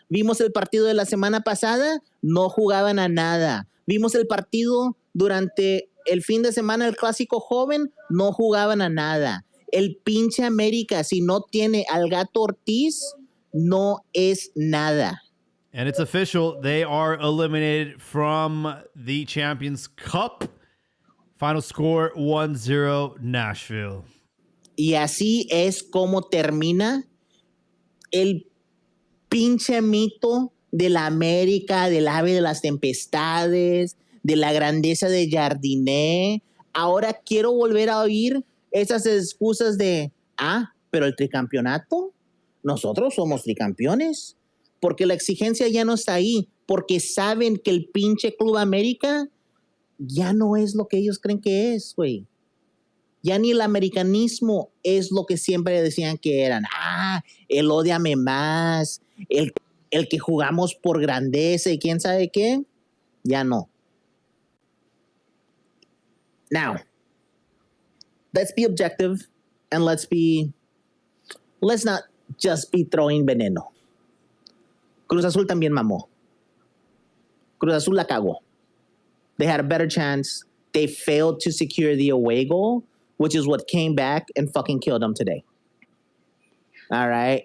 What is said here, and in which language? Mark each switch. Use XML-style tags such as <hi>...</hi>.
<es>Vimos el partido de la semana pasada, no jugaban a nada. Vimos el partido durante el fin de semana, el clásico joven, no jugaban a nada. El pinche América, si no tiene al Gato Ortiz, no es nada.</es> <en>And it's official. They are eliminated from the Champions Cup. Final score 1-0 Nashville.</en> <es>Y así es como termina el pinche mito de la América, del ave de las tempestades, de la grandeza de Jardiné. Ahora quiero volver a oír esas excusas de, pero el tricampeonato, nosotros somos tricampeones, porque la exigencia ya no está ahí, porque saben que el pinche Club América ya no es lo que ellos creen que es, güey. Ya ni el americanismo es lo que siempre decían que eran. El ódiame más, el que jugamos por grandeza y quién sabe qué, ya no.</es> <en>Now, let's be objective and let's not just be throwing veneno.</en> <es>Cruz Azul también mamó. Cruz Azul la cagó.</es> <en>They had a better chance. They failed to secure the away goal, which is what came back and fucking killed them today. All right?</en>